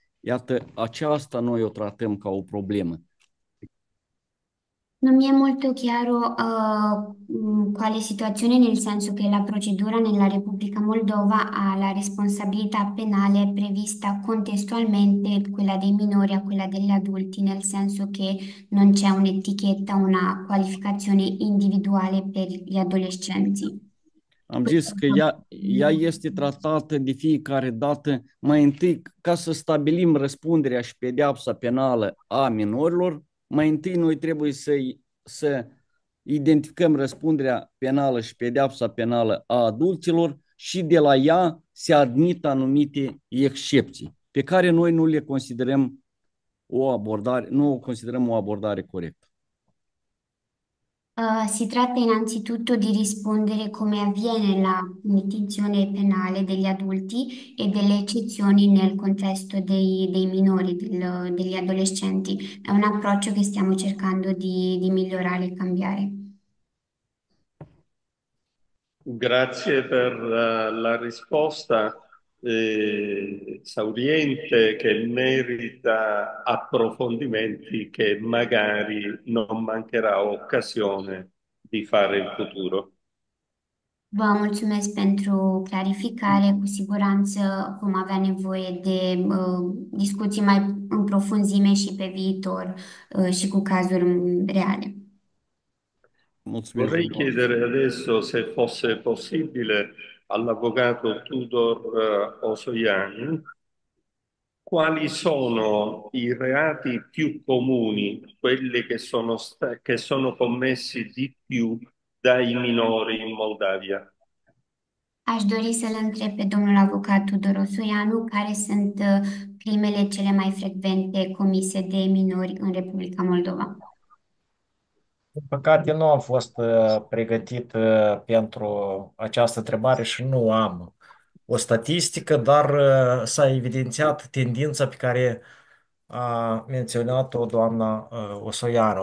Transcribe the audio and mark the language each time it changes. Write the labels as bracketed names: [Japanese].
[Romanian] Iată, aceasta noi o tratăm ca o problemă. [Italian] Non mi è molto chiaro quale situazione, nel senso che la procedura nella Repubblica Moldova ha la responsabilità penale prevista contestualmente quella dei minori a quella degli adulti, nel senso che non c'è un'etichetta, una qualificazione individuale per gli adolescenti. [Romanian] Am zis că ea este tratată de fiecare dată mai întâi ca să stabilim răspunderea și pedeapsa penală a minorilor. Mai întâi noi trebuie să identificăm răspunderea penală și pedeapsa penală a adulților și de la ea se admit anumite excepții pe care noi nu le considerăm nu o considerăm o abordare corectă. [Italian] Si tratta innanzitutto di rispondere come avviene la punizione penale degli adulti e delle eccezioni nel contesto dei minori, degli adolescenti. È un approccio che stiamo cercando di migliorare e cambiare. Grazie per la risposta esauriente che merita approfondimenti che magari non mancherà occasione di fare in futuro. [Romanian] Vă mulțumesc pentru clarificare. Cu siguranță vom avea nevoie de discuții mai în profunzime și pe viitor și cu cazuri reale. Mulțumesc. [Italian] Vorrei chiedere adesso, se fosse possibile, all'avvocato Tudor Osoian, quali sono i reati più comuni, quelli che sono commessi di più dai minori in Moldavia? [Romanian] Aș dori să-l întreb pe domnul avocat Tudor Osoianu care sunt crimele cele mai frecvente comise de minori în Republica Moldova. Din păcate, nu am fost pregătit pentru această întrebare și nu am o statistică, dar s-a evidențiat tendința pe care a menționat-o doamna Osoianu.